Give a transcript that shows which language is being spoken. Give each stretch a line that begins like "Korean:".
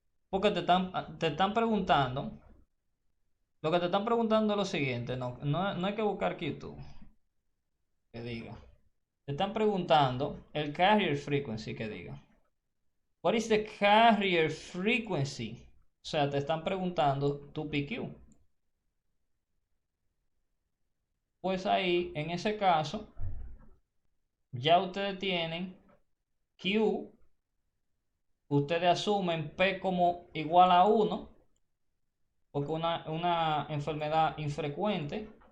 Spanish: Porque te están preguntando, lo que te están preguntando es lo siguiente, no hay que buscar Q2, que diga. Te están preguntando el carrier frequency que diga.
English: What is the carrier frequency?
Spanish: O sea, te están preguntando tu PQ. Pues ahí, en ese caso, ya ustedes tienen Q, ustedes asumen P como igual a 1, porque una enfermedad infrecuente.